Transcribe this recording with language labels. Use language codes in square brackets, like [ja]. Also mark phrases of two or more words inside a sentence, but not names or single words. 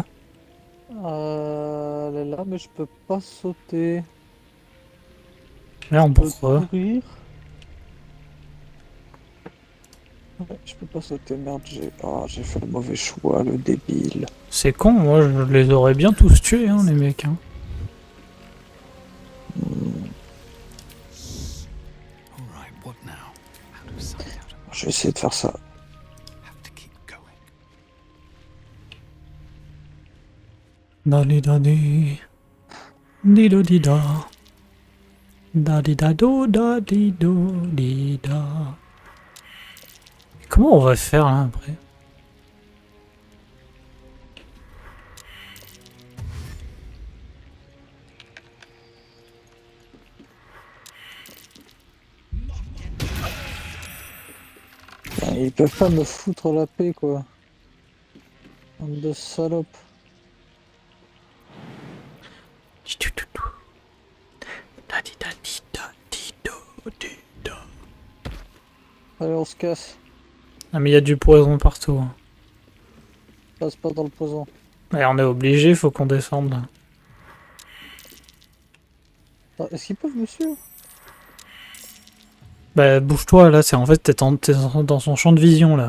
[fr] Elle est là, mais je peux pas sauter. Merde, Je peux pourquoi? courir. Ouais, je peux pas sauter, merde, j'ai fait le mauvais choix, le débile. C'est con, moi je les aurais bien tous tués, hein, les mecs. Hein. [en] All right, what now? How do something out of [fr] Je vais essayer de faire ça. [en] have to keep going. Dani, Dani. Dido dida. Da dida do da dido dida. [fr] Comment on va faire là après? Ils peuvent pas me foutre la paix, quoi. Bande de salopes. Da dida dida dido dida. Allez, on se casse. Ah mais il y a du poison partout. Hein. Passe pas dans le poison. Ouais, on est obligé, faut qu'on descende là. Ah, est-ce qu'ils peuvent me suivre? Bah bouge-toi là, c'est en fait t'es dans son champ de vision là.